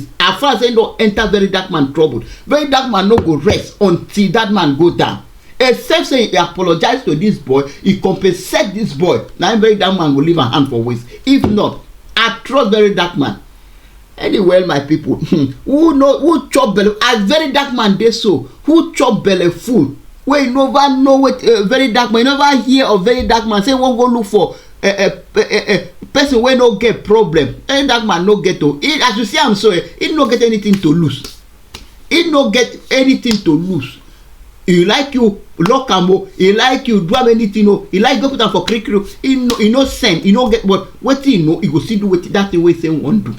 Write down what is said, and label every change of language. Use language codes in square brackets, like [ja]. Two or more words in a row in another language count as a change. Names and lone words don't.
[pcm] As far as he don't enter very dark man trouble, very dark man no go rest until that man go down. Except say he apologize to this boy, he compensate this boy. Now very dark man will leave a hand for waste. If not, I trust very dark man. Anyway, my people, who chop belly as very dark man dey so, who chop belly full, wey you never know what very dark man, you never hear of very dark man say wan go look for a person wey no get problem. Very dark man no get to, as you see am so, he no get anything to lose. He no get anything to lose. He like you lock am o, he like you do am anything o, he like go put am for kirikiri o, he no send, he no get, but wetin he know, he go still do wetin that thing wey say wan do.